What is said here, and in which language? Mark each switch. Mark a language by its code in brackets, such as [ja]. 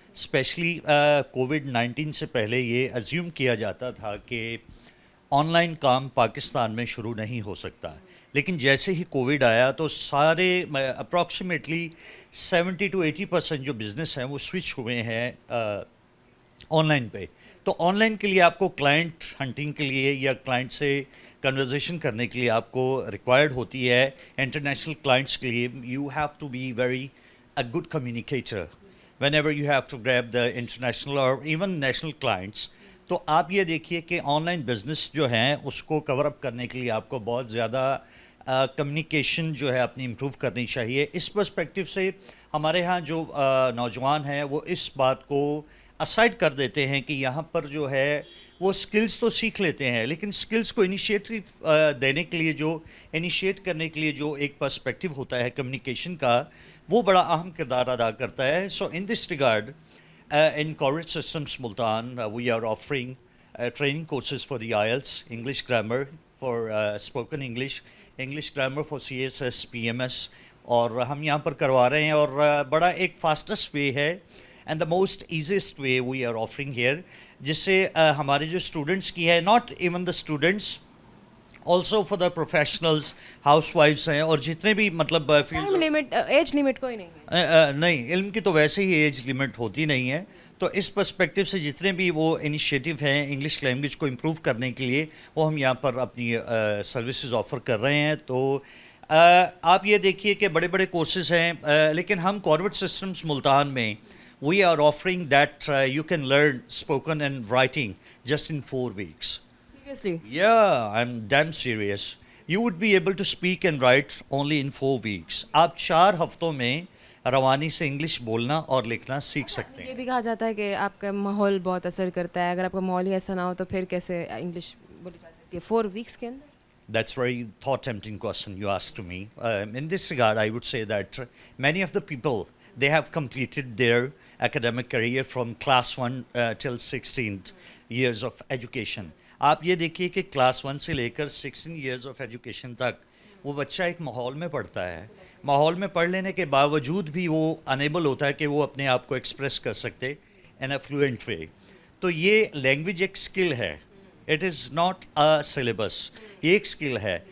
[ur] Especially COVID-19 سے پہلے یہ ازیوم کیا جاتا تھا کہ آن لائن کام پاکستان میں شروع نہیں ہو سکتا، لیکن جیسے ہی کووڈ آیا تو سارے اپروکسیمیٹلی 70-80% جو بزنس ہیں وہ سوئچ ہوئے ہیں آن لائن پہ. تو آن لائن کے لیے آپ کو کلائنٹ ہنٹنگ کے لیے یا کلائنٹ سے کنورزیشن کرنے کے لیے آپ کو ریکوائرڈ ہوتی ہے. انٹرنیشنل کلائنٹس کے لیے [en] You have to be very a good communicator whenever you have to grab the international or even national clients. [ur] تو آپ یہ دیکھیے کہ آن لائن بزنس جو ہیں اس کو کور اپ کرنے کے لیے آپ کو بہت زیادہ کمیونیکیشن جو ہے اپنی امپروو کرنی چاہیے. اس پرسپیکٹیو سے ہمارے ہاں جو نوجوان ہیں وہ اس بات کو اسائڈ کر دیتے ہیں کہ یہاں پر جو ہے وہ سکلز تو سیکھ لیتے ہیں، لیکن سکلز کو انیشیٹو دینے کے لیے جو انیشیٹ کرنے کے لیے جو ایک پرسپیکٹیو ہوتا ہے کمیونیکیشن کا، وہ بڑا اہم کردار ادا کرتا ہے. [en] so in this regard in Corporate Systems Multan, we are offering training courses for the IELTS, English grammar for spoken English, English grammar for CSS, PMS, [ur] اور ہم یہاں پر کروا رہے ہیں. اور بڑا ایک فاسٹسٹ وے ہے [en] and the most easiest way we are offering here, [ur] جس سے ہمارے جو اسٹوڈنٹس کی ہے، [en] not even the students, also for the professionals, [ur] house wives ہیں، اور جتنے بھی مطلب ایج لمٹ کوئی نہیں ہے. نہیں، علم کی تو ویسے ہی ایج لمٹ ہوتی نہیں ہے. تو اس پرسپیکٹیو سے جتنے بھی وہ انیشیٹو ہیں انگلش لینگویج کو امپروو کرنے کے لیے، وہ ہم یہاں پر اپنی سروسز آفر کر رہے ہیں. تو آپ یہ دیکھیے کہ بڑے بڑے کورسز ہیں، لیکن ہم کارپوریٹ سسٹمز ملتان میں [en] We are offering that you can learn spoken and writing just in 4 weeks. Seriously? Yeah, I'm damn serious. You would be able to speak and write only in 4 weeks. [ur] آپ 4 ہفتوں میں روانی سے English بولنا اور لکھنا سیکھ سکتے ہیں. یہ بھی کہا جاتا ہے کہ آپ کا ماحول بہت اثر کرتا ہے، اگر آپ کا ماحول ہی ایسا نہ ہو تو پھر کیسے انگلش بولی جا سکتی ہے 4 weeks کے اندر؟ [en] That's very thought-tempting question you asked to me. In this regard, I would say that many of the people, they have completed their academic career from class 1 till 16th years of education. [ur] آپ یہ دیکھیے کہ class 1 سے لے کر 16 years of education تک وہ بچہ ایک ماحول میں پڑھتا ہے. ماحول میں پڑھ لینے کے باوجود بھی وہ انیبل ہوتا ہے کہ وہ اپنے آپ کو ایکسپریس کر سکتے [en] In a fluent way. [ur] تو یہ لینگویج ایک اسکل ہے، [en] it is not a syllabus, [ur] یہ ایک اسکل ہے.